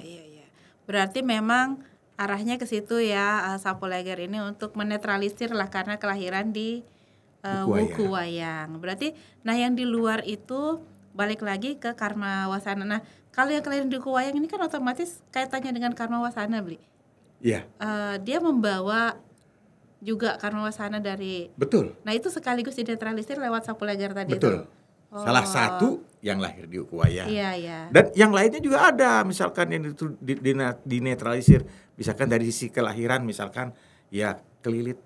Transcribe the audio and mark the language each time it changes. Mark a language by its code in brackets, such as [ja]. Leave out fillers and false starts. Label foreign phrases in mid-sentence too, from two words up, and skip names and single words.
[id] Berarti memang arahnya ke situ ya, sapu leger ini untuk menetralisir lah karena kelahiran di wuku wayang. Berarti nah yang di luar itu balik lagi ke karma wasana. Nah, kalau yang kelahiran di wuku wayang ini kan otomatis kaitannya dengan karma wasana, Bli. Iya. Dia membawa juga karma wasana dari. Betul. Nah, itu sekaligus dinetralisir lewat sapu leger tadi Betul. itu. Salah satu yang lahir di wuku wayang. Iya. Dan yang lainnya juga ada, misalkan yang itu dinetralisir, misalkan dari sisi kelahiran, misalkan ya kelilit,